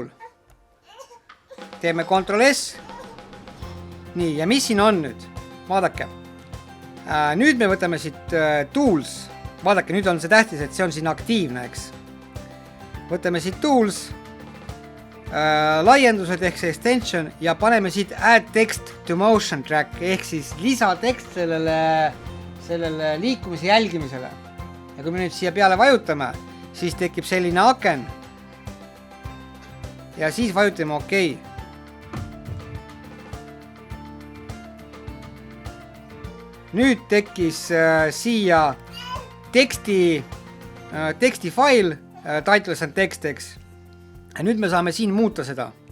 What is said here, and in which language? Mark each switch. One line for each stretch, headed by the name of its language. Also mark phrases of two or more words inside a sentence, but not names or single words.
Estonian: Teeme Ctrl-S. Nii, ja mis siin on nüüd? Vaadake. Nüüd me võtame siit tools. Vaadake, nüüd on see tähtis, et see on siin aktiivne, eks. Võtame siit tools, laiendused ehk see extension ja paneme siit
English: add text to motion track
Estonian: ehk siis lisatekst sellele liikumise jälgimisele. Ja kui me nüüd siia peale vajutame, siis tekib selline aken. Ja siis vajutame OK. Nüüd tekkis siia teksti fail,
English: titles and text,
Estonian: eks. Ja nüüd me saame siin muuta seda.